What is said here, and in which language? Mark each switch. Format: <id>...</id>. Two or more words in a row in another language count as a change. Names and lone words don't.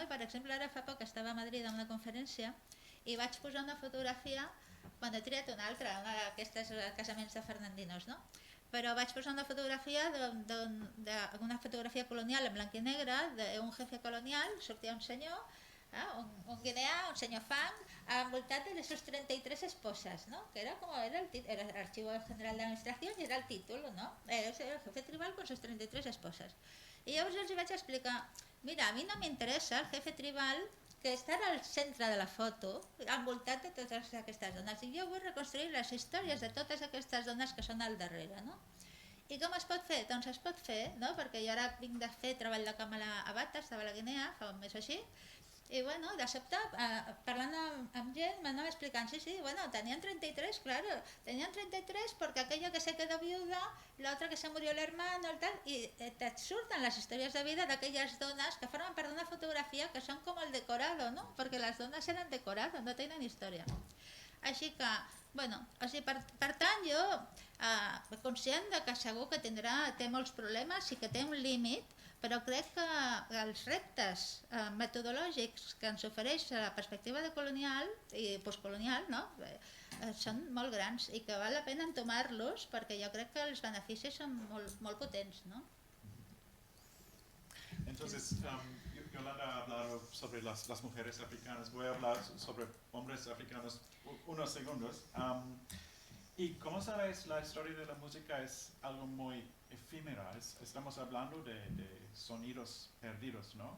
<ca>I per exemple, ara fa poc estava a Madrid en una conferència i vaig posar una fotografia, bueno, he triat una altra, una d'aquestes casaments de fernandinos, no? Però vaig posar una fotografia colonial en blanc i negre d'un jefe colonial, sortia un senyor Un guineà, un senyor fang, envoltat de</ca> <es>sus 33 esposas, ¿no? Que era como era el Archivo General de Administración y era el título, ¿no? Era el jefe tribal con sus 33 esposas.</es> <ca>I llavors els vaig explicar, mira, a mi no m'interessa el</ca> <es>jefe tribal</es> <ca>que està al centre de la foto, envoltat de totes aquestes dones. I jo vull reconstruir les històries de totes aquestes dones que són al darrere, no? I com es pot fer? Doncs es pot fer, no? Perquè jo ara vinc de fer treball de càmera a Bates, de la Guinea, fa un mes o així, i bueno, de sobte, parlant amb gent, m'anava explicant, sí, bueno,</ca> <es>tenían 33, claro, tenían 33 porque aquella que se quedó viuda, la otra que se murió el hermano, el tal, y te surten las historias de vida</es> <ca>d'aquelles dones que formen part d'una fotografia que són com el decorado, no? Perquè les dones eren decorado, no tenen història. Així que, bueno, o sigui, per tant, jo, conscient de que segur que té molts problemes i que té un límit, però crec que els reptes metodològics que ens ofereix la perspectiva de colonial i postcolonial, no? Són molt grans i que val la pena entomar-los perquè jo crec que els beneficis són molt potents, no?</ca> <es>Entonces, Yolanda ha hablado sobre las mujeres africanas. Voy a hablar sobre hombres africanos unos segundos. Y como sabes, la historia de la música es algo muy efímera. Estamos hablando de sonidos perdidos, ¿no?</es>